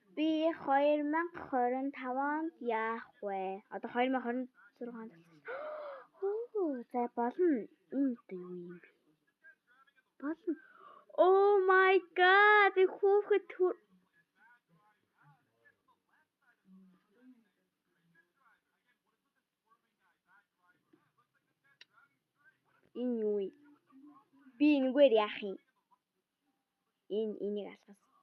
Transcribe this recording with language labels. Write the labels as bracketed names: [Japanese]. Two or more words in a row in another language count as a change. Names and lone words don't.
[Mongolian] Би 2025 онд яах вэ? Одоо 2026 онд. За болно. Юу юм бэ? Болно. [English] Oh my god. [Mongolian] Би хүүхэд энэ юу вэ? Би энэгээр яах юм? Энийг алгас.